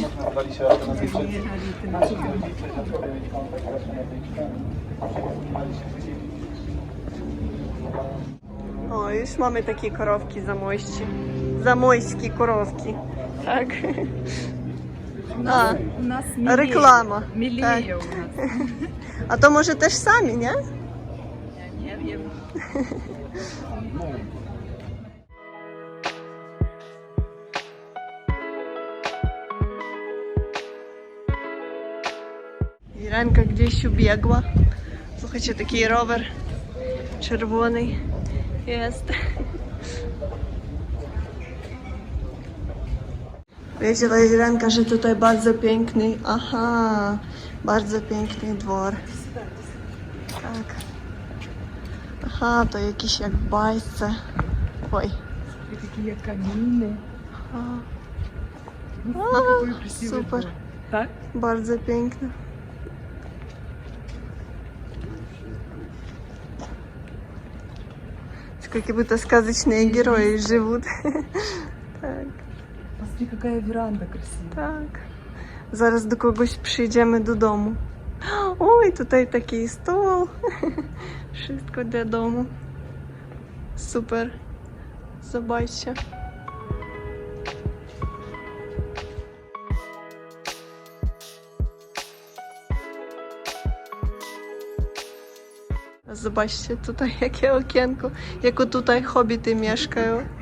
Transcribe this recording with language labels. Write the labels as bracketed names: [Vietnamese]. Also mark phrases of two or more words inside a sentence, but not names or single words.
[Polish] Nazywali się Atenazyjczycy. O, już mamy takie korowki zamojści. Zamojskie korowki. Tak. A, [Russian] У нас [Polish] reklama. [Russian] милее у нас. [Polish] A to może też sami, nie? Я не wiem. Irenka gdzieś ubiegła. Słuchajcie, taki rower czerwony jest. Wiedziała Irenka, że tutaj bardzo piękny, aha, bardzo piękny dwór. Tak. Aha, to jakiś jak w bajce. Oj. [Russian] Какие камины. [Polish] A, super, [Russian] Так? [Polish] bardzo piękne. [Russian] Как будто сказочные герои живут. Так, Посмотри, какая веранда красивая. [Ukrainian] так. Зараз до когось [Polish] przyjdziemy do domu. Ой, tutaj taki stół. Wszystko dla domu. Super. Zobaczcie. Zobaczcie tutaj jakie okienko, jako tutaj hobbity mieszkają.